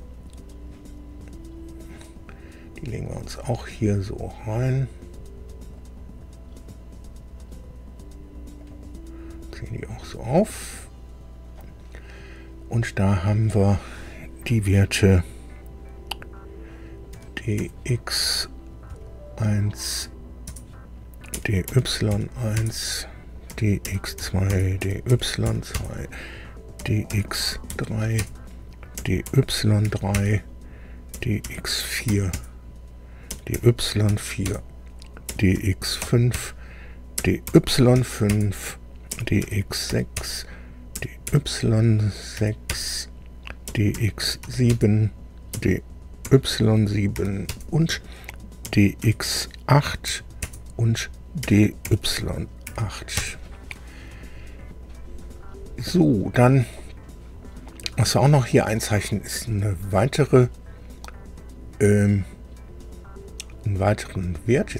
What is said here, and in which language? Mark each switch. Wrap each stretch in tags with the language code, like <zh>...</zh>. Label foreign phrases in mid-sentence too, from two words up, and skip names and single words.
<de>Die legen wir uns auch hier so rein. Ziehen die auch so auf. Und da haben wir die Werte dx1, dy1, dx2, dy2, dx3, dy3, dx4, dy4, dx5, dy5, dx6, dy6, dx7, dy7 und dx8 und dy8. So, dann, was wir auch noch hier einzeichnen, ist eine weitere, einen weiteren Wert.</de>